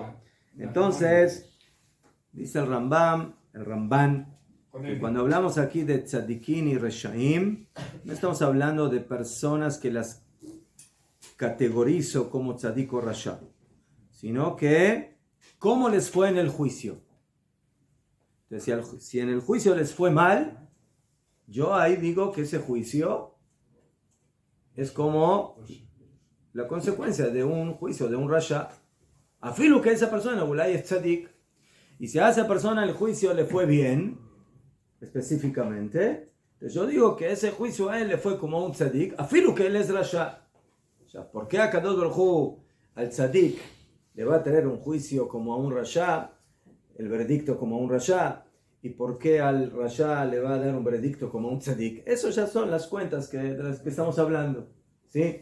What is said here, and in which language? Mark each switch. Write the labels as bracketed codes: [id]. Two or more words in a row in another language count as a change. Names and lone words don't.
[es] Entonces, dice el Ramban, que cuando hablamos aquí de tzadikim y reshaim, no estamos hablando de personas que las categorizo como tzadik o rasha, sino que cómo les fue en el juicio. Entonces, si en el juicio les fue mal, yo ahí digo que ese juicio es como la consecuencia de un juicio, de un rasha. Afilu que esa persona es tzadik, y si a esa persona el juicio le fue bien, específicamente, entonces yo digo que ese juicio a él le fue como un tzadik, afilu que él es rasha. O sea, ¿por qué a [he] קדוש ברוך הוא [es] al tzadik le va a tener un juicio como a un rasha, el veredicto como a un rasha? ¿Y por qué al rasha le va a dar un veredicto como a un tzadik? Eso ya son las cuentas de las que estamos hablando, ¿sí?